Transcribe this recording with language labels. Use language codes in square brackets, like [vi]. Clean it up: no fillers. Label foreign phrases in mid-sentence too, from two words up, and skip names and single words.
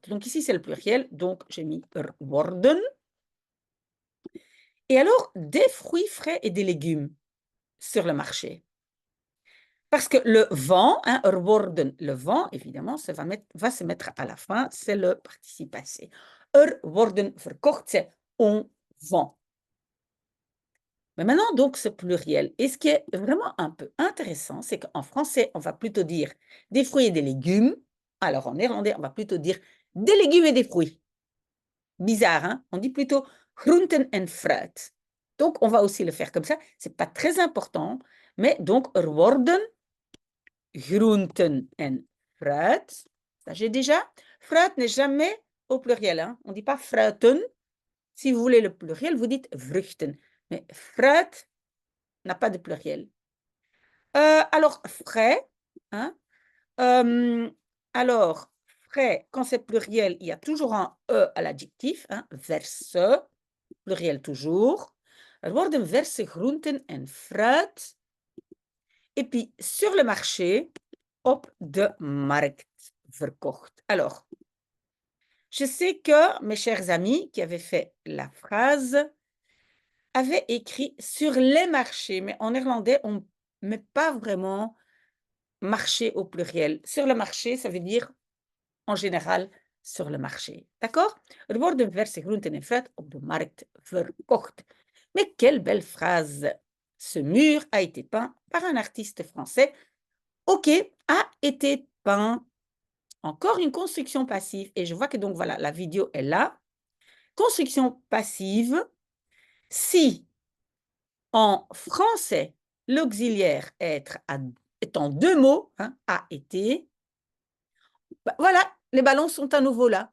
[fr] Donc ici, c'est le pluriel, donc j'ai mis worden. Et alors, des fruits frais et des légumes sur le marché. Parce que le vent, hein, worden, le vent, évidemment, ça va se mettre à la fin, c'est le participe passé. [nl] Worden verkocht, [fr] c'est on vend. Mais maintenant, donc, ce pluriel. Et ce qui est vraiment un peu intéressant, c'est qu'en français, on va plutôt dire des fruits et des légumes. Alors, en néerlandais, on va plutôt dire des légumes et des fruits. Bizarre, hein? On dit plutôt [nl] groenten en fruit. [fr] Donc, on va aussi le faire comme ça. Ce n'est pas très important, mais donc, [nl] worden groenten en fruit. [fr] Ça, j'ai déjà. Fruit n'est jamais au pluriel. Hein? On ne dit pas fruiten. Si vous voulez le pluriel, vous dites vruchten. Mais fruit n'a pas de pluriel. Alors, frais. Hein? Alors, frais, quand c'est pluriel, il y a toujours un E à l'adjectif. Hein? Verse, pluriel toujours. [nl] Er worden verse groenten en fruit. [fr] Et puis, sur le marché, [nl] op de markt verkocht. [fr] Alors, je sais que mes chers amis qui avaient fait la phrase avaient écrit sur les marchés, mais en néerlandais, on ne met pas vraiment marché au pluriel. Sur le marché, ça veut dire en général sur le marché. D'accord? [nl] Er worden verse groenten en fruit op de markt verkocht. [fr] Mais quelle belle phrase! Ce mur a été peint par un artiste français. OK, a été peint. Encore une construction passive. Et je vois que donc, voilà, la vidéo est là. Construction passive. Si en français, l'auxiliaire être est en deux mots, hein, a été, bah, voilà, les ballons sont à nouveau là.